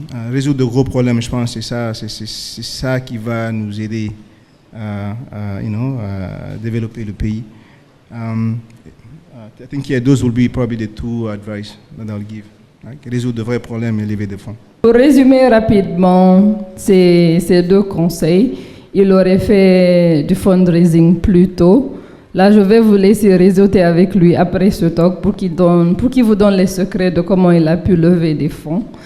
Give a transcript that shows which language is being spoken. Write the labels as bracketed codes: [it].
[fr] Résoudre de gros problèmes, je pense, c'est ça qui va nous aider à développer le pays. [en] I think those will be probably the two advice that I'll give. Right? [fr] Résoudre de vrais problèmes et lever des fonds. Pour résumer rapidement ces deux conseils, il aurait fait du fundraising plus tôt. Là, je vais vous laisser réseauter avec lui après ce talk pour qu'il vous donne les secrets de comment il a pu lever des fonds.